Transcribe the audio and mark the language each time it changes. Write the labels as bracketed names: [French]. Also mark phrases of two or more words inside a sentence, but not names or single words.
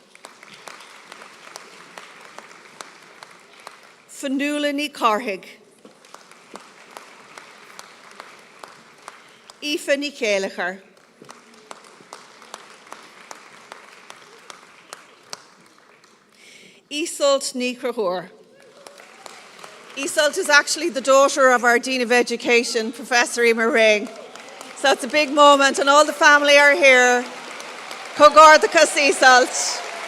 [English] Fanula Ní Carthig. Aoife Ní Céalachair. Iseult Ní Cruthóir. Iseult is actually the daughter of our Dean of Education, Professor Emer Ring. So it's a big moment, and all the family are here. [Irish] Cogardachas Iseult.